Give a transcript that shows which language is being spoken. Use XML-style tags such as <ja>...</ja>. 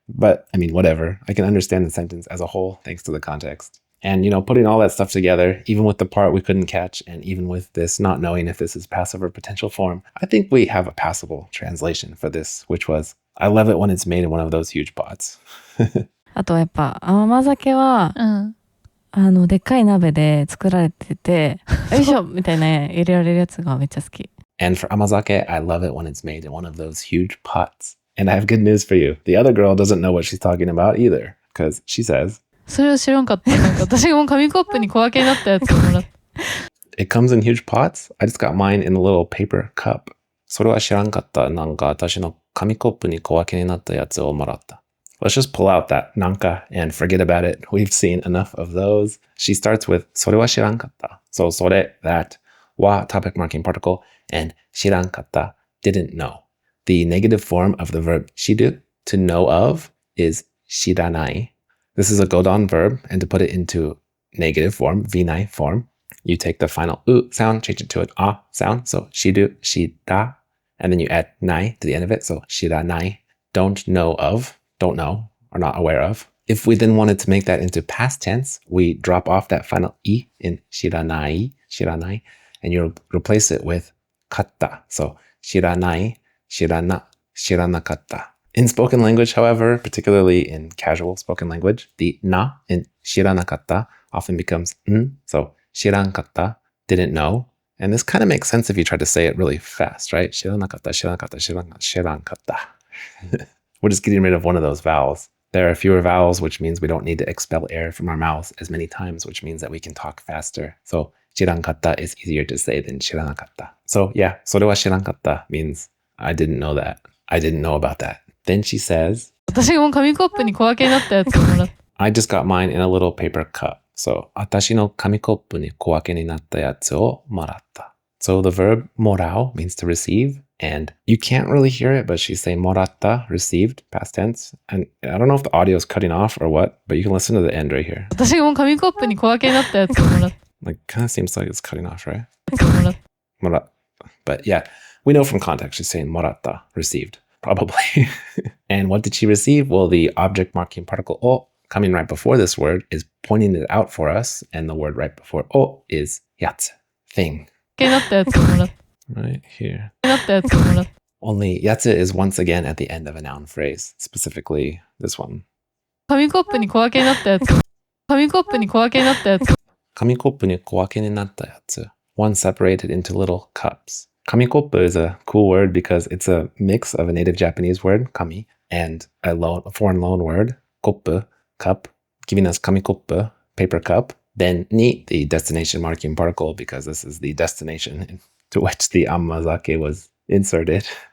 <en>But I mean, whatever. I can understand the sentence as a whole thanks to the context. And, you know, putting all that stuff together, even with the part we couldn't catch, and even with this not knowing if this is passive or potential form, I think we have a passable translation for this, which was, I love it when it's made in one of those huge pots.</en> <ja>あとやっぱ甘酒は、でっかい鍋で作られてて、よいしょみたいな入れられるやつがめっちゃ好き。</ja> <en>And for amazake, I love it when it's made in one of those huge pots. And I have good news for you. The other girl doesn't know what she's talking about either, because she says,</en> <ja>それは知らんかった。なんか私がもう紙コップに小分けになったやつをもらった。</ja> <en>It comes in huge pots? I just got mine in a little paper cup.</en> <ja>それは知らんかった。なんか私の紙コップに小分けになったやつをもらった。</ja> <en>Let's just pull out that nanka and forget about it. We've seen enough of those. She starts with</en> <ja>それは知らんかった.</ja> <en>So それ, that, wa, topic marking particle, and 知らんかった, didn't know. The negative form of the verb 知る, to know of, is 知らない. This is a godon verb, and to put it into negative form, vinai form, you take the final u sound, change it to an a sound, so 知る, 知ら, and then you add nai to the end of it, so 知らない, don't know of, don't know, or not aware of. If we then wanted to make that into past tense, we drop off that final i in 知らない, 知らない, and you replace it with かった, so 知らない, 知らな, 知らなかった. In spoken language, however, particularly in casual spoken language, the na in 知らなかった often becomes n, so 知らんかった, didn't know. And this kind of makes sense if you try to say it really fast, right?</en> <ja>知らなかった, 知らなかった, 知らんかった.</ja> <en>We're just getting rid of one of those vowels. There are fewer vowels, which means we don't need to expel air from our mouths as many times, which means that we can talk faster. So 知らんかった is easier to say than 知らなかった. So yeah,</en> <ja>それは知らんかった</ja> <en>means I didn't know that. I didn't know about that. Then she says,</en> <ja>私がもう紙コップに小分けになったやつをもらった。</ja> <en>I just got mine in a little paper cup.</en> <ja>So 私の紙コップに小分けになったやつをもらった.</ja> <en>So the verb もらう means to receive. And you can't really hear it, but she's saying もらった, received, past tense. And I don't know if the audio is cutting off or what, but you can listen to the end right here.</en> <ja>私がもう紙コップに小分けになったやつをもらった。</ja> <en>Like, kind of seems like it's cutting off, right?</en> <ja>もらった。もら.</ja> <en>But yeah, we know from context she's saying もらった, received, probably. And what did she receive? Well, the object marking particle o coming right before this word is pointing it out for us. And the word right before o is やつ, thing.</en> <ja>になったやつをもらった。</ja> <en>Right here.</en> <ja>なったやつをもらった。</ja> <en>Only やつ is once again at the end of a noun phrase, specifically this one.</en> <ja>紙コップに小分けになったやつ。紙コップに小分けになったやつ。紙コップに小分けになったやつ.</ja> <en>One separated into little cups. Kamikopu is a cool word because it's a mix of a native Japanese word, kami, and a foreign loan word, koppu, cup, giving us kamikopu, paper cup. Then ni, the destination marking particle, because this is the destination to which the amazake was inserted.</en>